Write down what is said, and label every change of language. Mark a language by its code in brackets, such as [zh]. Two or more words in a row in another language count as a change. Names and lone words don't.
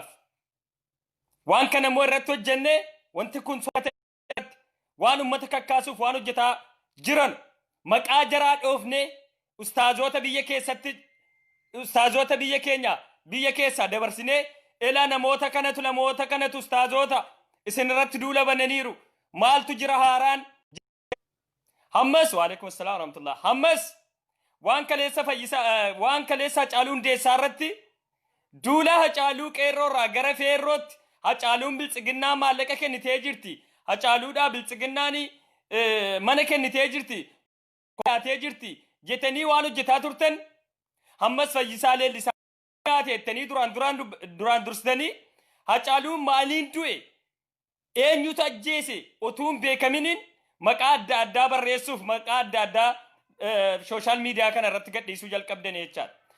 [om] Waan kana immoo irratti hojjennee wanti kun waan uummata kakkaasuuf waan hojjetaa jiran maqaa jaraa dhoofnee ustaazota biyya keessatti ustaazota biyya keenya biyya keessaa dabarsinee elaa namoota kanatu ustaazota isin irratti duula bananiiru maaltu jira haaraan hammas [ar] وعليكم السلام ورحمة الله [om] hammas waan kaleessa Hacaaluu Hundeessaa irratti duula Hacaaluu qeerroorraa gara feerrootti Hacaaluun biltsiginnaa maallaqa kennitee jirti. Hacaaluudhaa biltsiginnaani mana kennitee jirti jetanii waan hojjetaa turtan hammas Fayyisaa Leellisaa teettanii duraan dursitanii Hacaaluun maaliin du'e eenyutu ajjeese utuun beekaminiin maqaa adda addaa barreessuuf maqaa adda addaa [en] sooshaal miidiyaa [om] kana irratti gadhiisuu jalqabdan jechaadha.